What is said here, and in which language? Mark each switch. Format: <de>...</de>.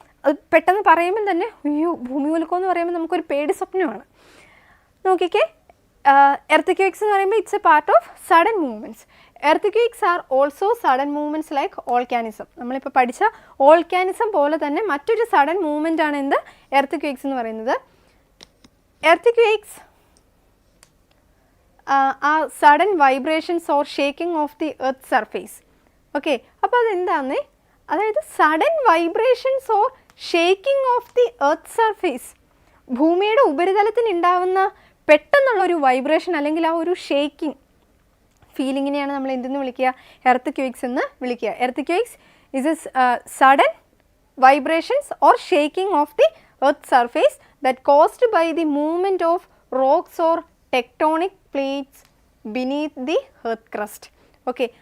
<ml>അത് പെട്ടെന്ന് പറയുമ്പോൾ തന്നെ അയ്യോ ഭൂമി ഉലുക്കം എന്ന് പറയുമ്പോൾ നമുക്കൊരു പേടി സ്വപ്നമാണ്.</ml> <en>നോക്കിക്കേ, earthquakes</en> <ml>എന്ന് പറയുമ്പോൾ</ml> <en>It's a part of sudden movements. earthquakes are also sudden movements like volcanism.</en> <ml>നമ്മളിപ്പോൾ പഠിച്ച വോൾക്കാനിസം പോലെ തന്നെ മറ്റൊരു സഡൻ മൂവ്മെൻ്റ് ആണ് എന്ത്? earthquakes എന്ന് പറയുന്നത്.</ml> <en>earthquakes are sudden vibrations or shaking of the earth surface. Okay.</en> <ml>അപ്പോൾ അതെന്താണെന്നേ, അതായത്</ml> <en>sudden vibrations or shaking of the earth surface,</en> <ml>ഭൂമിയുടെ ഉപരിതലത്തിന് ഉണ്ടാവുന്ന പെട്ടെന്നുള്ളൊരു വൈബ്രേഷൻ അല്ലെങ്കിൽ ആ ഒരു ഷേക്കിംഗ് ഫീലിങ്ങിനെയാണ് നമ്മൾ എന്തെന്ന് വിളിക്കുക? എർത്ത് എന്ന് വിളിക്കുക.</ml> <en>Earth is a sudden vibrations or shaking of the earth's surface that caused by the movement of rocks or tectonic plates beneath the earth crust. Okay.</en>